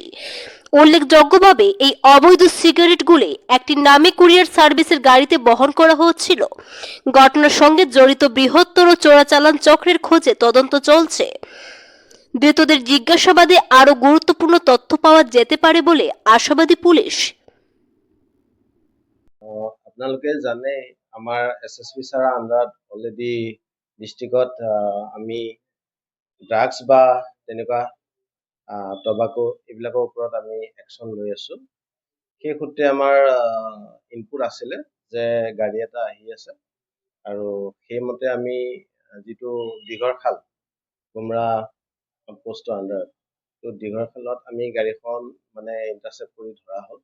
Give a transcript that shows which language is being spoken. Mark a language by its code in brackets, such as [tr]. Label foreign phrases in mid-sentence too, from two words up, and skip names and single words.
[bn] উল্লেখযোগ্যভাবে এই অবৈধ সিগারেটগুলি একটি নামী কুরিয়ার সার্ভিসের গাড়িতে বহন করা হচ্ছিল। ঘটনার সঙ্গে জড়িত বৃহত্তর চোরাচালান চক্রের খোঁজে তদন্ত চলছে। ধৃতদের জিজ্ঞাসাবাদে আরো গুরুত্বপূর্ণ তথ্য পাওয়া যেতে পারে বলে আশাবাদী পুলিশ। [as] আপোনালোকে জানে আমাৰ SSP ছাৰৰ আণ্ডাৰত অলৰেডি ডিষ্ট্ৰিক্টত আমি ড্ৰাগছ বা তেনেকুৱা টবাকো এইবিলাকৰ ওপৰত আমি একশ্যন লৈ আছো। সেই সূত্ৰে আমাৰ ইনপুট আছিলে যে গাড়ী এটা আহি আছে, আৰু সেইমতে আমি যিটো দীঘৰখাল গুমৰা পোষ্টৰ আণ্ডাৰত, তো দীঘৰখালত আমি গাড়ীখন ইণ্টাৰচেপ্ট কৰি ধৰা হ'ল।